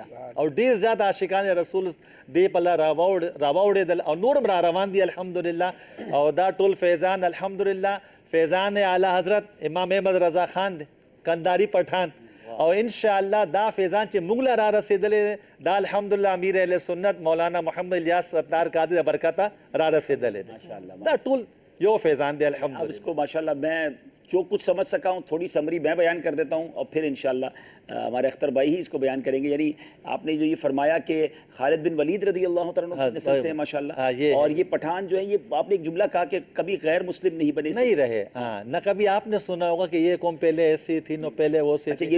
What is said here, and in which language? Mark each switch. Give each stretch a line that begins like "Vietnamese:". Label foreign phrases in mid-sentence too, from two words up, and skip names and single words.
Pashto: او ډیر زیات عاشقان رسول دی په لار راوړېدل او نور را روان دي الحمدلله او دا ټول فیضان الحمدلله فیضان اعلی حضرت امام احمد رضا خان دی کنداری پٹھان او انشاءاللہ دا فیضان چې موږ له را رسېدلې دا الحمدلله امیر اهل سنت مولانا محمد الیاس ستار قادری د برکته را رسېدلې دا ټول یو فیضان دی الحمدلله
Urdu: اب اس کو ماشاءاللہ میں جو کچھ سمجھ سکا ہوں تھوڑی سمری میں بیان کر دیتا ہوں اور پھر انشاءاللہ ہمارے اختر بھائی ہی اس کو بیان کریں گے. یعنی آپ نے جو یہ فرمایا کہ خالد بن ولید رضی اللہ تعالیٰ عنہ کی نسل سے ہیں ماشاءاللہ اور یہ پٹھان جو ہے یہ آپ نے ایک جملہ کہا کہ کبھی غیر مسلم نہیں بنے نہیں رہے نہ کبھی آپ نے سنا ہوگا کہ یہ قوم پہلے ایسی تھی نو پہلے وہ سی تھی.